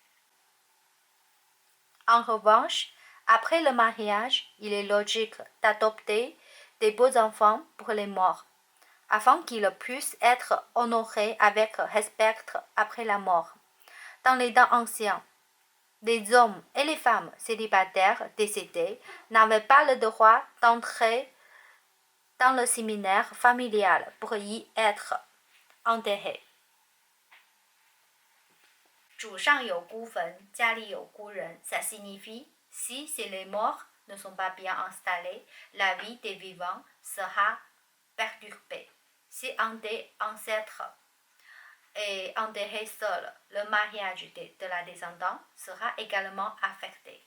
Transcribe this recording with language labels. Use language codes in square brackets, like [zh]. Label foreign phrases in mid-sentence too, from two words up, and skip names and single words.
[fr] En revanche, après le mariage, il est logique d'adopter des beaux enfants pour les morts, afin qu'ils puissent être honorés avec respect après la mort. Dans les temps anciens, les hommes et les femmes célibataires décédés n'avaient pas le droit d'entrer dans le séminaire familial pour y être enterrés. [zh] 祖上有孤坟，家里有孤人 [fr] ça signifie si les morts ne sont pas bien installés, la vie des vivants sera perturbée. Si un des ancêtres est enterré seul, le mariage de la descendante sera également affecté.